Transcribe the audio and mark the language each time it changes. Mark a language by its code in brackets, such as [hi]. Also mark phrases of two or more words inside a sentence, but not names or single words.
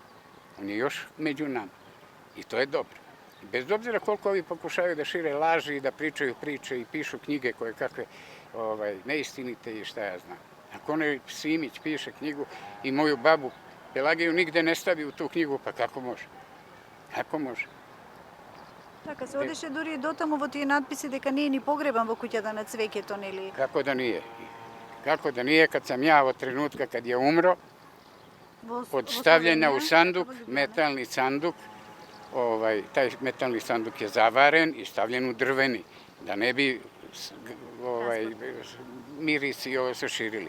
[sr] On je još među nama. I to je dobro. Bez obzira koliko ovi pokušavaju da šire laži i da pričaju priče i pišu knjige koje kakve neistinite i šta ja znam. Ako onaj Simić piše knjigu i moju babu Pelagiju nigde ne stavi u tu knjigu, pa kako može? Kako može? [mk] Така, се одеше дури и дотаму во тие надписи дека не е ни погребан во куќата на цвеќето, нели? [sr] Kako da nije? Kako da nije kad sam ja od trenutka kad je umro, od stavljanja u sanduk, metalni sanduk, taj metalni sanduk je zavaren i stavljen u drveni, da ne bi mirisi i ovo se širili.